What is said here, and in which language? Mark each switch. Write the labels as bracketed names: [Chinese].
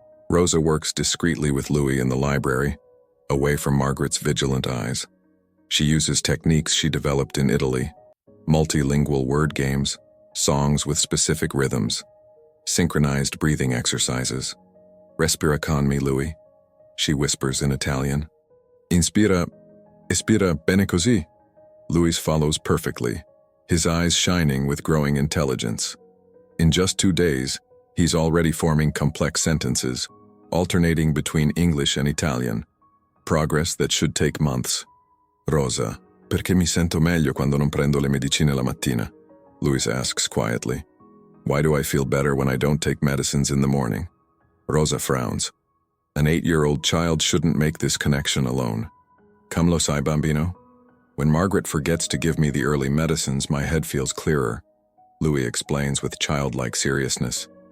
[English] Rosa works discreetly with Louis in the library, away from Margaret's vigilant eyes. She uses techniques she developed in Italy, multilingual word games, songs with specific rhythms, synchronized breathing exercises. [Italian] "Respira con me, [English] Louis," she whispers in Italian. [Italian] "Inspira, espira bene così." [English] Louis follows perfectly, his eyes shining with growing intelligence. In just 2 days, he's already forming complex sentences, alternating between English and Italian. Progress that should take months. [Italian] "Rosa, perché mi sento meglio quando non prendo le medicine la mattina?" [English] Louis asks quietly. "Why do I feel better when I don't take medicines in the morning?" Rosa frowns. An 8-year-old child shouldn't make this connection alone. [Italian] "Come lo sai, bambino? [English] When Margaret forgets to give me the early medicines, my head feels clearer," Louis explains with childlike seriousness.